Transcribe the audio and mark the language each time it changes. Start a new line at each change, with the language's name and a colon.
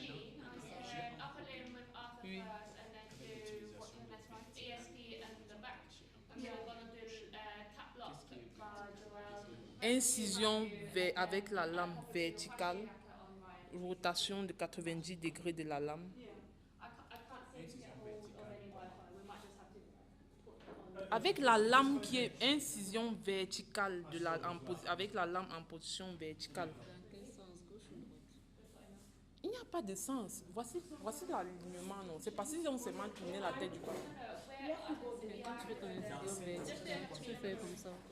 English: Jean, I said upper limb with Arthur
French: Oui.
English: first, and then do what's the next one? ESD and the back. And then we're gonna do tap lock by Joel.
French: Incision avec la lame verticale. Rotation de 90 degrés de la lame.
English: I can't seem to get hold of any Wi-Fi. We might just have to put that on.
French: Avec la lame qui est incision verticale avec la lame en position verticale. Dans quel sens? Gauche ou droite? Il n'y a pas de sens. Voici l'alignement, non. C'est parce qu'ils ont seulement tourné la tête du corps. Mais quand tu fais ton incision verticale, tu peux faire comme ça.